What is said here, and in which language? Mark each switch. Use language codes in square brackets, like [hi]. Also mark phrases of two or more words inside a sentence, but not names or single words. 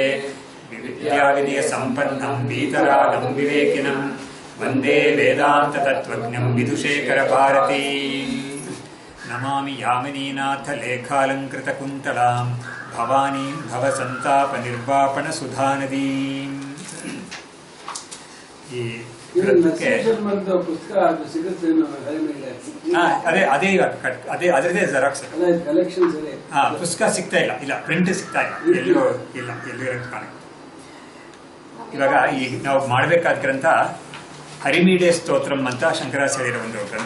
[sa] विद्याविनयसम्पन्नं वीतरागं विवेकिनं वन्दे वेदान्ततत्त्वज्ञं विदुशेखरभारती। नमामि यामिनीनाथ लेखालङ्कृतकुन्तलां भवानीं भवसन्तापनिर्वापणसुधानदीम्। [kn] ಅದೇ ಅದರದೇ ಜೆರಾಕ್ಸ್ ಪುಸ್ತಕ ಸಿಗ್ತಾ ಇಲ್ಲ ಪ್ರಿಂಟ್ ಸಿಗ್ತಾ ಇಲ್ಲ ಎಲ್ಲೂ ಕಾಣುತ್ತೆ. ಇವಾಗ ಈಗ ನಾವು ಮಾಡಬೇಕಾದ ಗ್ರಂಥ ಹರಿಮೀಡೆ ಸ್ತೋತ್ರಂ ಅಂತ ಶಂಕರಾಚಾರ್ಯರ ಒಂದು ಗ್ರಂಥ.